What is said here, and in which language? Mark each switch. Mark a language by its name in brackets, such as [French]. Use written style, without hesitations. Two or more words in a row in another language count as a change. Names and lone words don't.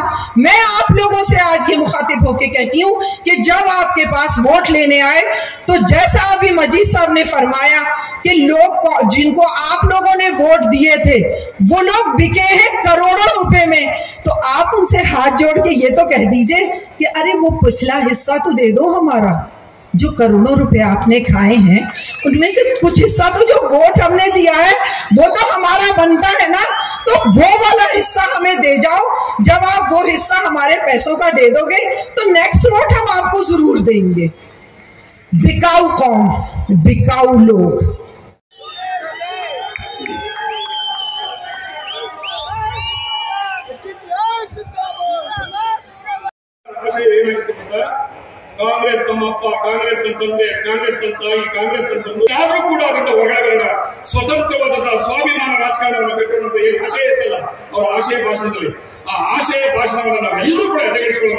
[Hindi] मैं आप लोगों से आज ये मुखातिब होके कहती हूँ कि जब आपके पास वोट लेने आए तो जैसा अभी मजीद साहब ने फरमाया कि लोग जिनको आप लोगों ने वोट दिए थे वो लोग बिके हैं करोड़ों रुपए में, तो आप उनसे हाथ जोड़ के ये तो कह दीजिए कि अरे वो पिछला हिस्सा तो दे दो हमारा, जो करोड़ों रुपए आपने खाए हैं उनमें से कुछ हिस्सा तो जो वोट हमने दिया है वो तो हमारा बनता है ना, तो वो वाला हिस्सा हमें दे जाओ। जब आप वो हिस्सा हमारे पैसों का दे दोगे तो [English] next vote [Hindi] हम आपको जरूर देंगे। बिकाऊ कौम, बिकाऊ लोग। [Kannada] ಕಾಂಗ್ರೆಸ್ ತಮ್ಮಪ್ಪ, ಕಾಂಗ್ರೆಸ್ ತಂದೆ, ಕಾಂಗ್ರೆಸ್ ತಾಯಿ, ಕಾಂಗ್ರೆಸ್ ತಂದೆ ಯಾರು ಕೂಡ ಅದರಿಂದ ಹೊರಗಡೆ ಸ್ವತಂತ್ರವಾದಂತಹ ಸ್ವಾಭಿಮಾನ ರಾಜಕಾರಣವನ್ನು ಬೇಕು ಏನು ಆಶಯ ಇತ್ತಲ್ಲ ಅವರ ಆಶಯ ಭಾಷಣದಲ್ಲಿ, ಆ ಆಶಯ ಭಾಷಣವನ್ನು ನಾವೆಲ್ಲರೂ ಕೂಡ ಎದೆಗೆಡಿಸಿಕೊಳ್ಳೋಣ.